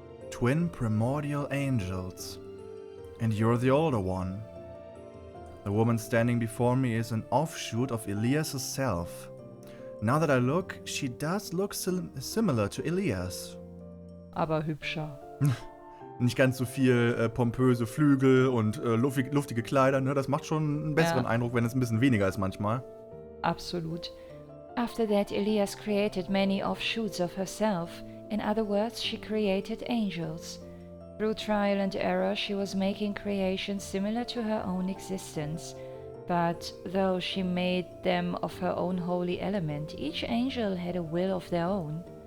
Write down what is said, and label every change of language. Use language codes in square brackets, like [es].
[en] Twin primordial angels. And you're the older one. The woman standing before me is an offshoot of Ilias' self. Now that I look, she does look similar to Ilias. [de] Aber hübscher. Nicht ganz so viel pompöse Flügel und luftige Kleider, ne? Das macht schon einen besseren Eindruck, wenn es ein bisschen weniger ist manchmal. Absolut. [en] After that, Ilias created many offshoots of herself. In other words, she created angels. Through trial and error, she was making creations similar to her own existence. But though she made them of her own holy element, each angel had a will of their own.